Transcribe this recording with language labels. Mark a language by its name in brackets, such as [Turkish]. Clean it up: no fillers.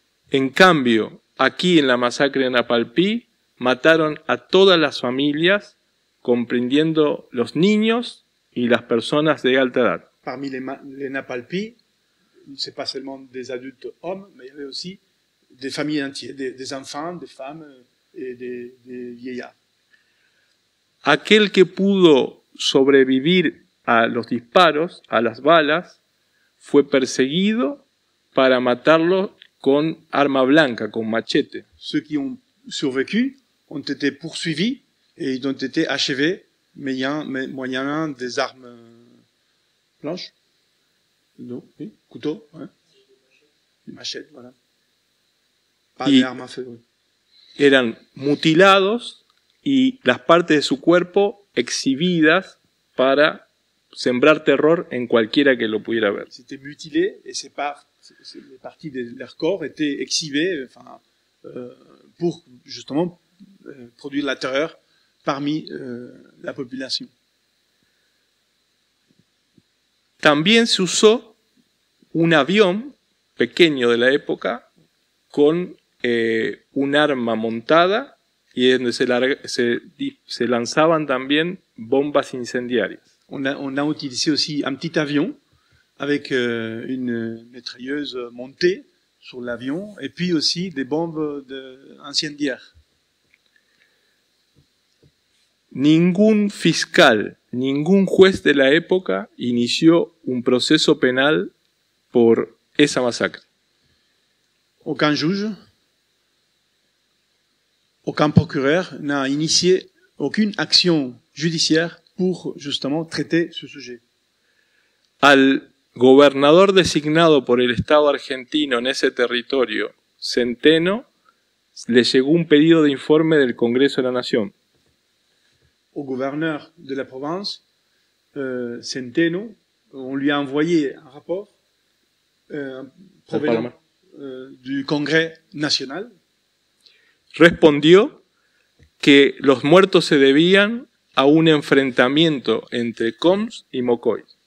[Spanish] En cambio, aquí en la masacre de Napalpí, mataron a todas las familias, comprendiendo los niños y las personas de alta edad. [French] Parmi les Napalpí, c'est pas seulement des adultes hommes, mais il y avait aussi des familles entières, des enfants, des femmes et des vieillards. [Spanish] Aquel que pudo sobrevivir a los disparos, a las balas, fue perseguido para matarlo con arma blanca, con machete. [French] Ceux qui ont survécu ont été poursuivis et ils ont été achevés moyennant des armes blanches. Non, oui, couteau, hein. Machette, voilà. Pas des armes à feu, oui. [Spanish] Eran mutilados y las partes de su cuerpo exhibidas para sembrar terror en cualquiera que lo pudiera ver. [French] C'était mutilé et les parties de leur corps étaient exhibées pour justement produire la terreur parmi la population. [Spanish] También se usó un avión pequeño de la época con un arma montada y donde se lanzaban también bombas incendiarias. [French] On a utilisé aussi un petit avion avec une mitrailleuse montée sur l'avion et puis aussi des bombes incendiaires. [Spanish] Ningún fiscal, ningún juez de la época inició un proceso penal por esa masacre. [French] Aucun juge, aucun procureur n'a initié aucune action judiciaire pour justement traiter ce sujet. [Spanish] Al gobernador designado por el Estado argentino en ese territorio, Centeno, le llegó un pedido de informe del Congreso de la Nación. [French] Au gouverneur de la province, Centeno, on lui a envoyé un rapport provenant du Congrès national. [Spanish] Respondió que los muertos se debían a un enfrentamiento entre Coms y Mocoy.